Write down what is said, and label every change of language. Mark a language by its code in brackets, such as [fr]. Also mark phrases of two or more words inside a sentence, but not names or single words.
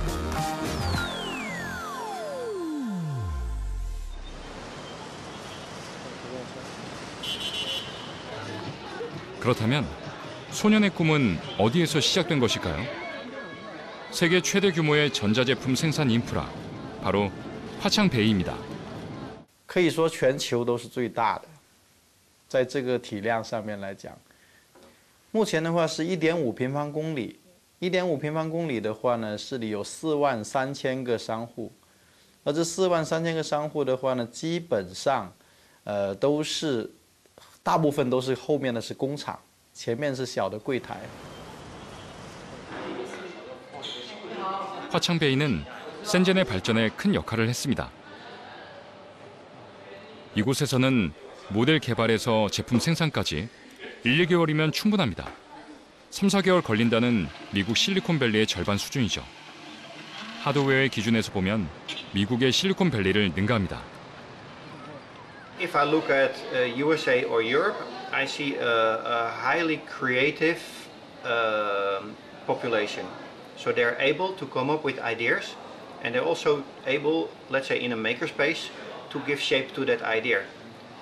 [ko] 그렇다면 소년의 꿈은 어디에서 시작된 것일까요? 세계 최대 규모의 전자제품 생산 인프라, 바로 화창베이입니다. [zh] 可以说全球都是最大的，在这个体量上面来讲，目前的话是1.5平方公里，1.5平方公里的话呢，市里有43000个商户，而这43000个商户的话呢，基本上，都是大部分都是后面的是工厂，前面是小的柜台。 [ko] 화창베이는 센젠의 발전에 큰 역할을 했습니다. 이곳에서는 모델 개발에서 제품 생산까지 1, 2개월이면 충분합니다. 3, 4개월 걸린다는 미국 실리콘밸리의 절반 수준이죠. 하드웨어의 기준에서 보면 미국의 실리콘밸리를 능가합니다. [en] If I look at USA or Europe, I see a highly creative population. So they're able to come up with ideas, and they're also able, let's say in a makerspace, to give shape to that idea.